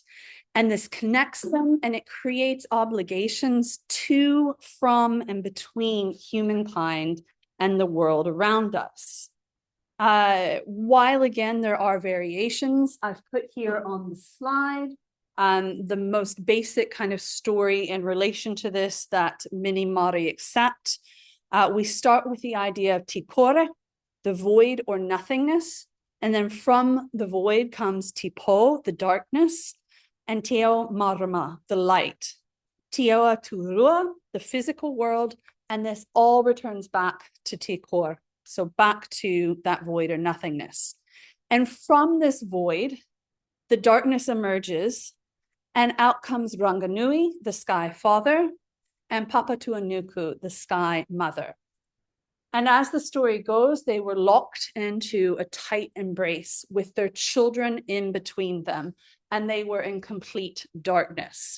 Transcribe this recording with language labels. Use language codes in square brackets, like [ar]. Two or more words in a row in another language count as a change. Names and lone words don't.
[en] And this connects them and it creates obligations to, from, and between humankind and the world around us. While again, there are variations, I've put here on the slide the most basic kind of story in relation to this that many Māori accept. We start with the idea of [mi] te kore, [en] the void or nothingness. And then from the void comes [mi] te po, [en] the darkness, and [mi] te ao marama, [en] the light. [mi] Te awa turua, [en] the physical world, and this all returns back to [mi] te kore. [en] So back to that void or nothingness. And from this void, the darkness emerges, and out comes Ranganui, the sky father, and Papatuanuku, the sky mother. And as the story goes, they were locked into a tight embrace with their children in between them, and they were in complete darkness.